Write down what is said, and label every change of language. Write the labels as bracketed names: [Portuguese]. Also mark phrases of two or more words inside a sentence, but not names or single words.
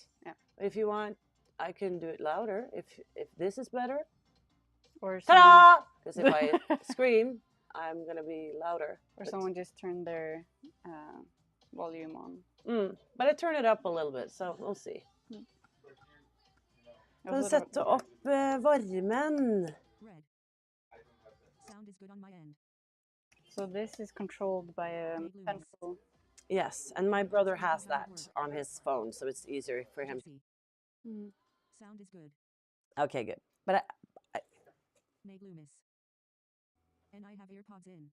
[English] Yeah. If you want, I can do it louder. If this is better. Or ta-da! Because if I scream, I'm gonna be louder. Or someone just turned their volume on. But I turn it up a little bit, so we'll see. [Norwegian] Kan du sette opp varmen? [English] Sound is good on my end. So this is controlled by a central. Yes, and my brother has that on his phone, so it's easier for him. Sound is good. Okay, good. But Nate Loomis. And I have AirPods in.